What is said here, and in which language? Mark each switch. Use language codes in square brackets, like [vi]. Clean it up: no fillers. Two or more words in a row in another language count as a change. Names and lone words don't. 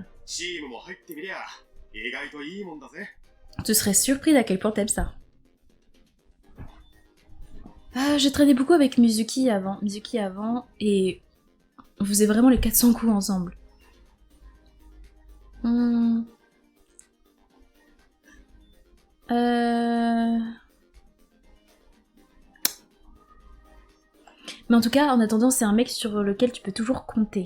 [ja] チームも入ってみりゃ、意外といいもんだぜ。 [fr] Tu serais surpris d'à quel point t'aimes ça. Je traînais beaucoup avec Mizuki avant, et on faisait vraiment les 400 coups ensemble. Mais en tout cas, en attendant, c'est un mec sur lequel tu peux toujours compter.